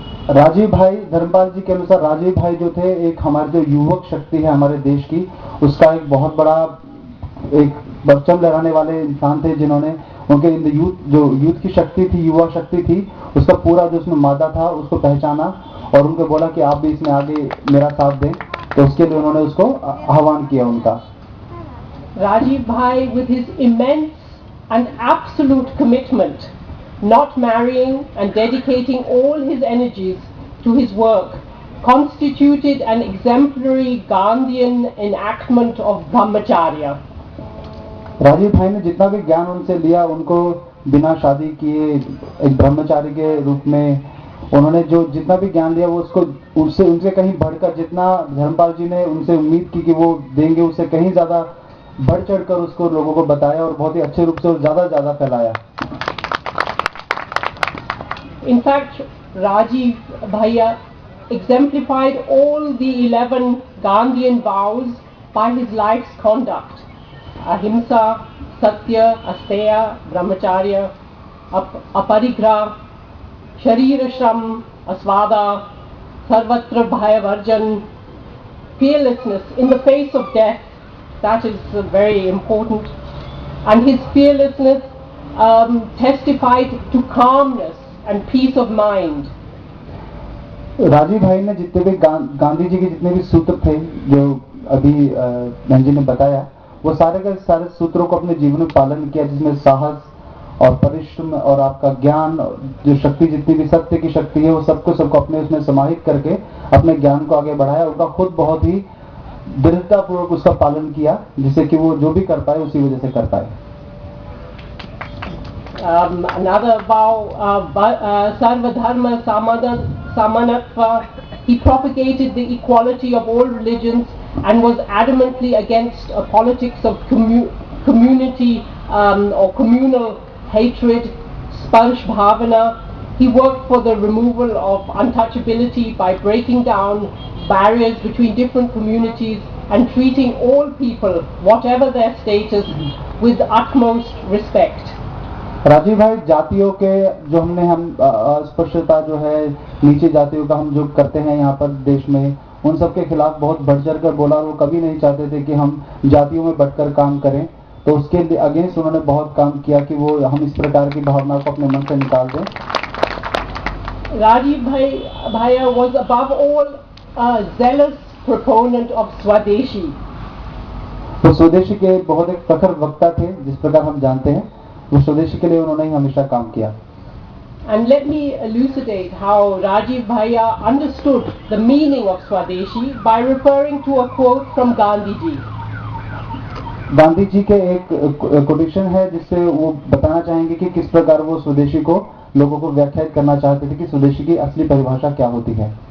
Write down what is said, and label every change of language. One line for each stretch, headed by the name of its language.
Hindi: राजीव भाई, धर्मपाल जी के अनुसार राजीव भाई जो थे, एक हमारे जो युवक शक्ति है हमारे देश की, उसका एक बहुत बड़ा एक परचम लहराने वाले इंसान थे, जिन्होंने उनके यूथ की शक्ति थी, युवा शक्ति थी, उसका पूरा जो उसमें मादा था उसको पहचाना और उनको बोला कि आप भी इसमें आगे मेरा साथ दें। तो उसके लिए उन्होंने उसको आह्वान किया उनका।
English: Rajiv Bhai, with his immense and absolute commitment, not marrying and dedicating all his energies to his work, constituted an exemplary Gandhian enactment of Brahmacharya.
Hindi: Rajiv भाई ने जितना भी ज्ञान उनसे लिया, उनको बिना शादी किए एक ब्रह्मचारी के रूप में उन्होंने जो जितना भी ज्ञान दिया, वो उसको उनसे कहीं बढ़कर, जितना धर्मपाल जी ने उनसे उम्मीद की कि वो देंगे, उससे कहीं ज्यादा बढ़ चढ़कर उसको लोगों को बताया और बहुत ही अच्छे रूप से ज्यादा फैलाया।
English: In fact, Rajiv Bhaiya exemplified all the 11 Gandhian vows by his life's conduct: ahimsa, satya, asteya, brahmacharya, aparigrah, sharira shram, aswada, sarvatra bhayavarjan, fearlessness in the face of death, that is very important. And his fearlessness testified to calmness and peace of mind.
Hindi: Rajiv भाई ने जितने भी गांधी जी के जितने भी सूत्र थे जो अभी बहन जी ने बताया, वो सारे के सारे सूत्रों को अपने जीवन में पालन किया, जिसमें साहस और परिश्रम और आपका ज्ञान, जो शक्ति जितनी भी सत्य की शक्ति है, वो सबको अपने उसमें समाहित करके अपने ज्ञान को आगे बढ़ाया। उनका खुद बहुत ही दृढ़तापूर्वक उसका पालन किया, जिससे कि वो जो भी कर पाए उसी वजह से कर पाए।
English: Another vow, Sarva Dharma Samanatva. He propagated the equality of all religions and was adamantly against a politics of community or communal hatred, Sparsh Bhavana. He worked for the removal of untouchability by breaking down barriers between different communities and treating all people, whatever their status, with utmost respect.
Hindi: Rajiv भाई जातियों के जो हम अस्पृश्यता जो है, नीचे जातियों का हम जो करते हैं यहाँ पर देश में, उन सब के खिलाफ बहुत बढ़ चढ़ कर बोला। वो कभी नहीं चाहते थे कि हम जातियों में बढ़कर काम करें, तो उसके अगेंस्ट उन्होंने बहुत काम किया कि वो हम इस प्रकार की भावना को अपने मन से निकाल दें।
English: Rajiv Bhaiya was above all a zealous proponent of Swadeshi.
Hindi: वो स्वदेशी के बहुत एक प्रखर वक्ता थे, जिस प्रकार हम जानते हैं, वो स्वदेशी के लिए उन्होंने ही हमेशा काम किया।
English: And let me elucidate how Rajiv Bhaiya understood the meaning of Swadeshi by referring to a quote from Gandhi ji.
Hindi: Gandhi ji के एक कोटेशन है जिससे वो बताना चाहेंगे कि किस प्रकार वो स्वदेशी को लोगों को व्याख्यात करना चाहते थे कि स्वदेशी की असली परिभाषा क्या होती है।